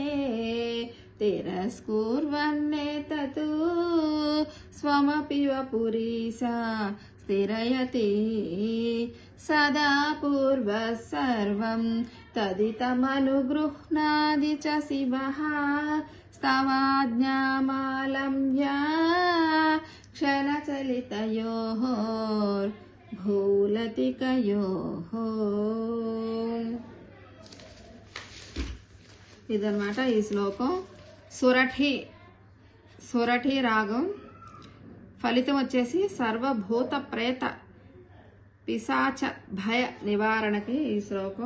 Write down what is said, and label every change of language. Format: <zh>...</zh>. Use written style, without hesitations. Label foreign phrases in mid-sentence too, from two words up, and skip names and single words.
<sa>तिरस्कुर्वन्नेततो स्वमपि वपुरीसा स्थिरयति सदा पूर्वः सर्वं तदितमनुगृह्णादि च शिवः स्तवाज्ञामालम्भ्य क्षणचलितयोः భూలతికయోః.</sa> <te>ఇదన్నమాట ఈ శ్లోకం. సురఠి రాగం. ఫలితం వచ్చేసి సర్వభూత ప్రేత పిశాచ భయ నివారణకి ఈ శ్లోకం.</te>